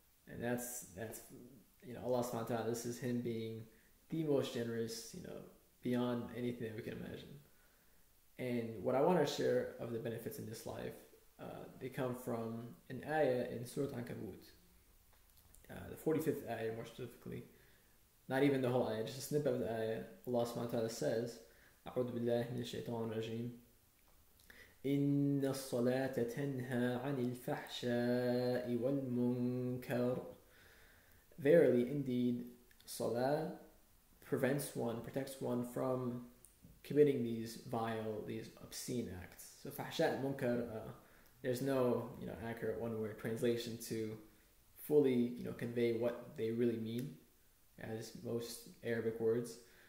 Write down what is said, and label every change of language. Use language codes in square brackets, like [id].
[en] And that's Allah subhanahu wa ta'ala, this is Him being the most generous, beyond anything that we can imagine. And what I want to share of the benefits in this life, they come from an ayah in Surah Al-Ankabut, the 45th ayah more specifically. Not even the whole ayah, just a snippet of the ayah. Allah subhanahu wa ta'ala says, [ar] أعوذ بالله من الشيطان الرجيم إن الصلاة تنهى عن الفحشاء والمنكر. [en] Verily, indeed, salah protects one from committing these vile, these obscene acts. So fahsha and munkar, there's no accurate one-word translation to fully convey what they really mean, as most Arabic words.